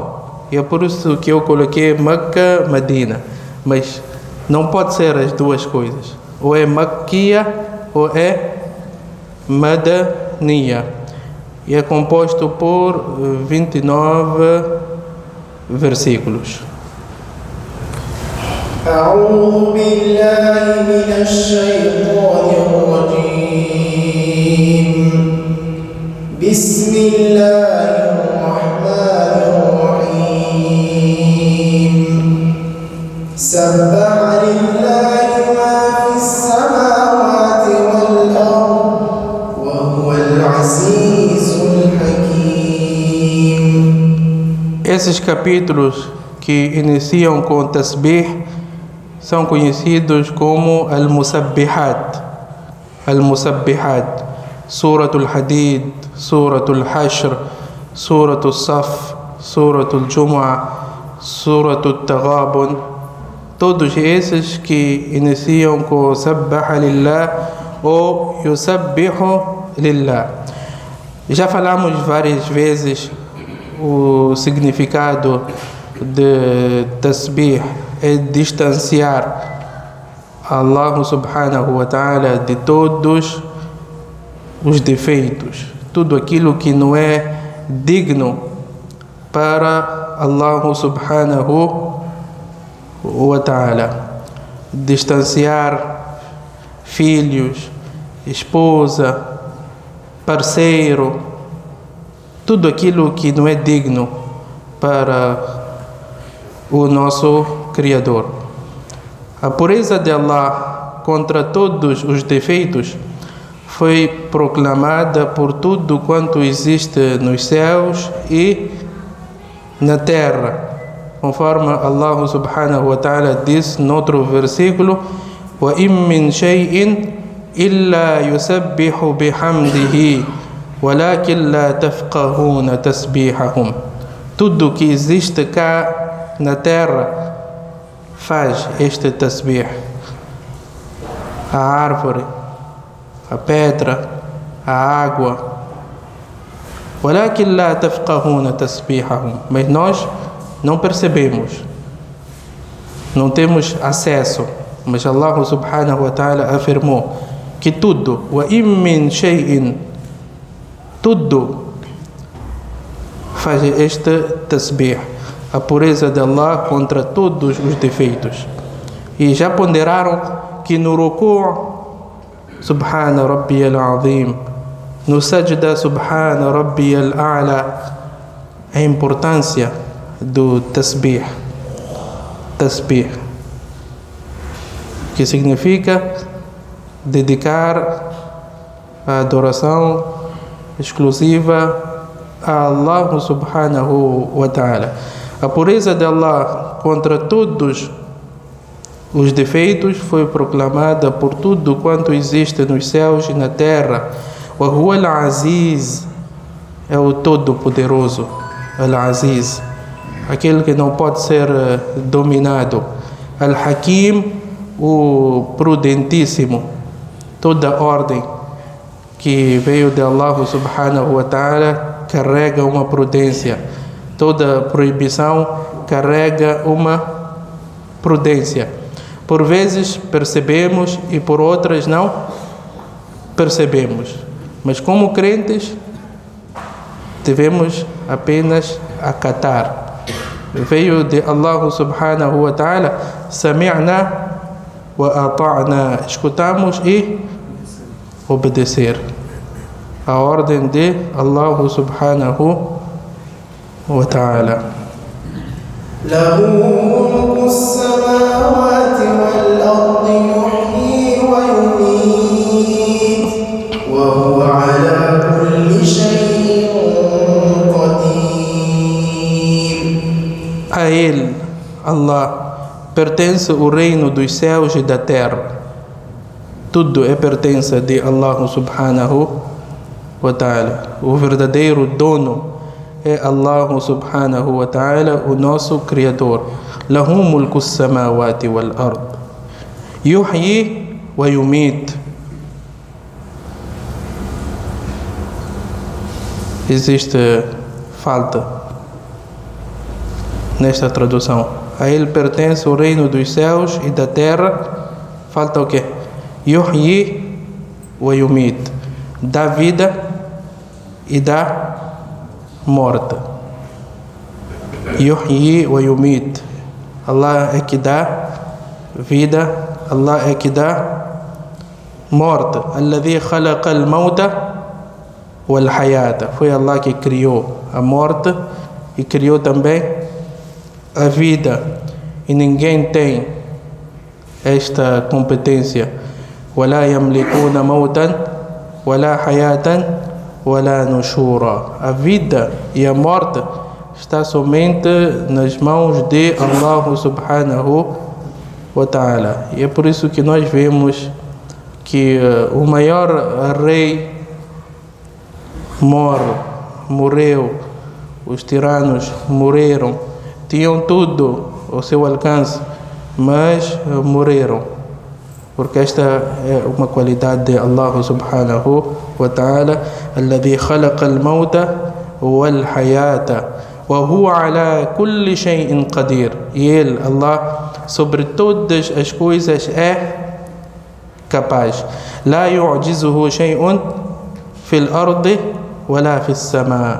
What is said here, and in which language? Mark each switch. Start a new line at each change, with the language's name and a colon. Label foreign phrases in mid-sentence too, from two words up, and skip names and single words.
Portuguese: E é por isso que eu coloquei Meca, Medina. Mas não pode ser as duas coisas. Ou é Maquia ou é Madaniya. E é composto por 29 versículos.
Arabic: أعوذ بالله من الشيطان الرجيم. بسم الله الرحمن الرحيم. سبح لله ما في السماوات والأرض وهو العزيز الحكيم.
Portuguese: Esses capítulos que iniciam com tasbih são conhecidos como Al-Musabbihat. Al-Musabbihat, Suratul Hadid, Suratul Hashr, Suratul Saf, Suratul Jumu'ah, Suratul Taghabun. Todos esses que iniciam com
Arabic: سبح لله
Portuguese: ou
Arabic: يسبح لله.
Portuguese: Já falamos várias vezes o significado de tasbih é distanciar Allah
Arabic: سبحانه وتعالى
Portuguese: de todos os defeitos, tudo aquilo que não é digno para Allah
Arabic: سبحانه وتعالى.
Portuguese: Distanciar filhos, esposa, parceiro, tudo aquilo que não é digno para o nosso Criador. A pureza de Allah contra todos os defeitos foi proclamada por tudo quanto existe nos céus e na terra, conforme Allah
Arabic: سبحانه وتعالى
Portuguese: diz no outro versículo:
Arabic: وَإِن مِّن شَيْءٍ إِلَّا يُسَبِّحُ بِحَمْدِهِ وَلَكِنْ لَا تَفْقَهُونَ تَسْبِيحَهُمْ.
Portuguese: Tudo que existe cá na terra faz este tasbih. A árvore, a pedra, a água.
Arabic: وَلَكِنْ لَا تَفْقَهُونَ تَسْبِيحَهُمْ.
Portuguese: Mas nós não percebemos, não temos acesso. Mas Allah
Arabic: سبحانه وتعالى
Portuguese: afirmou que tudo,
Arabic: وَإِن مِّن شَيْءٍ,
Portuguese: tudo faz este tasbih, a pureza de Allah contra todos os defeitos. E já ponderaram que no ruku'
Arabic: سبحان ربي العظيم,
Portuguese: no sajda
Arabic: سبحان ربي الأعلى,
Portuguese: a importância do tasbih. Tasbih, que significa dedicar a adoração exclusiva a Allah
Arabic: سبحانه وتعالى.
Portuguese: A pureza de Allah contra todos os defeitos foi proclamada por tudo quanto existe nos céus e na terra.
Arabic: وهو العزيز,
Portuguese: é o Todo-Poderoso, Al-Aziz, aquele que não pode ser dominado. Al-Hakim, o Prudentíssimo. Toda ordem que veio de Allah
Arabic: سبحانه وتعالى
Portuguese: carrega uma prudência. Toda proibição carrega uma prudência. Por vezes percebemos e por outras não percebemos. Mas como crentes, devemos apenas acatar. Veio de Allah
Arabic: سبحانه وتعالى, سمعنا وأطعنا,
Portuguese: escutamos e obedecer a ordem de Allah
Arabic: سبحانه وتعالى.
Portuguese: له ملك السماوات والأرض يحيي ويميت وهو على كل شيء قدير. A Ele, Allah, pertence o reino dos céus e da terra. Tudo é pertença de Allah
Arabic: سبحانه وتعالى.
Portuguese: O verdadeiro dono é Allah
Arabic: سبحانه وتعالى,
Portuguese: o nosso Criador.
Arabic: له ملك السماوات والأرض. يحيي ويميت.
Portuguese: Existe falta nesta tradução. A Ele pertence o reino dos céus e da terra. Falta o quê?
Arabic: يحيي ويميت.
Portuguese: Dá vida e dá morte.
Arabic: يحيي ويميت.
Portuguese: Allah é que dá vida, Allah é que dá morte.
Arabic: الذي خلق الموت والحياة.
Portuguese: Foi Allah que criou a morte e criou também a vida. E ninguém tem esta competência.
Arabic: ولا يملكون موتا ولا حياة ولا نشورا.
Portuguese: A vida e a morte está somente nas mãos de Allah
Arabic: سبحانه وتعالى.
Portuguese: E é por isso que nós vemos que o maior rei morreu, os tiranos morreram, tinham tudo ao seu alcance, mas morreram, porque esta é uma qualidade de Allah
Arabic: سبحانه وتعالى. الذي خلق الموت والحياة وهو على كل شيء قدير.
Portuguese: E Ele, Allah, sobre todas as coisas é capaz.
Arabic: لا يعجزه شيء في الأرض ولا في السماء.